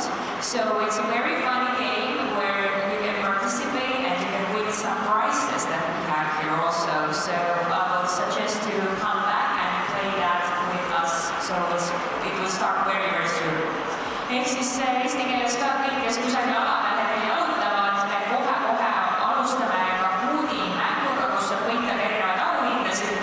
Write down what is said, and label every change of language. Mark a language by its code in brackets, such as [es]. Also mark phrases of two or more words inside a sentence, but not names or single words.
[en] So it's a very funny game where you can participate and you can win some prizes that we have here also. So I will suggest to come back and play that with us. So it will start very, very soon. [et] Ehk siis eesti keeles ka kõik, kes kusagil alamäel jalutavad, me kohe-kohe alustame Kahooti mänguga, kus saab võita erinevaid auhindasid.